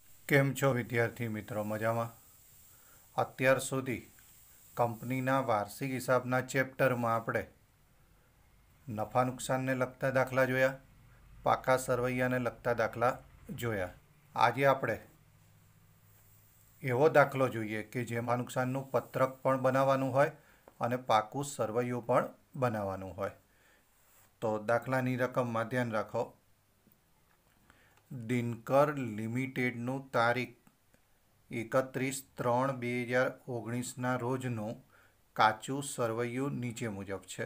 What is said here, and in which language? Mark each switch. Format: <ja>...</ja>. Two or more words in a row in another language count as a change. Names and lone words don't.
<gu>કેમ છો વિદ્યાર્થી મિત્રો મજામા। અત્યાર સુધી કંપનીના વાર્ષિક હિસાબના ચેપ્ટરમાં આપણે નફા નુકસાનને લગતા દાખલા જોયા, પાકા સરવૈયાને લગતા દાખલા જોયા। આજે આપણે એવો દાખલો જોઈએ કે જેમાં નુકસાનનું પત્રક પણ બનાવવાનું હોય અને પાકું સરવૈયું પણ બનાવવાનું હોય। તો દાખલાની રકમમાં ધ્યાન રાખો, દિનકર લિમિટેડનું તારીખ 31/3/2019 રોજનું કાચું સરવૈયું નીચે મુજબ છે।</gu>